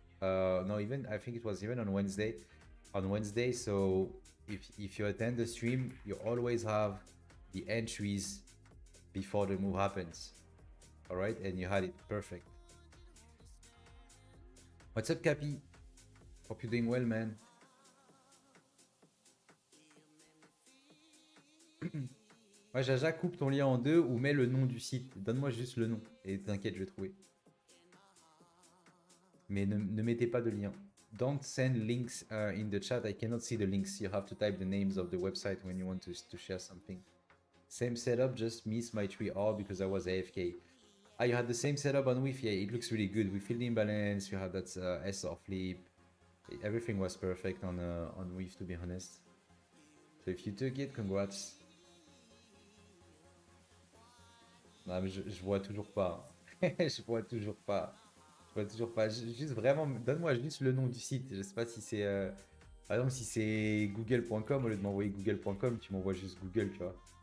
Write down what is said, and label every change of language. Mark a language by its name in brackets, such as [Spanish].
[English] No, even I think it was even on Wednesday. On Wednesday, so if you attend the stream, you always have the entries before the move happens. All right, and you had it perfect. What's up, Cappy? Hope you're doing well, man. [French] Ouais, Jaja, coupe ton lien en deux ou mets le nom du site. Donne-moi juste le nom et t'inquiète, je vais trouver. Mais ne mettez pas de lien. [English] Don't send links in the chat. I cannot see the links. You have to type the names of the website when you want to share something. Same setup, just missed my tree all because I was AFK. Ah, you had the same setup on Wi-Fi. Yeah, it looks really good. We filled the imbalance. You had that SR flip. Everything was perfect on Wi-Fi, to be honest. So if you took it, congrats. [French] Non, mais je vois toujours pas. Je vois toujours pas. Je vois toujours pas. Juste vraiment, donne-moi juste le nom du site. Je sais pas si c'est. Par exemple, si c'est google.com, au lieu de m'envoyer google.com, tu m'envoies juste Google, tu vois.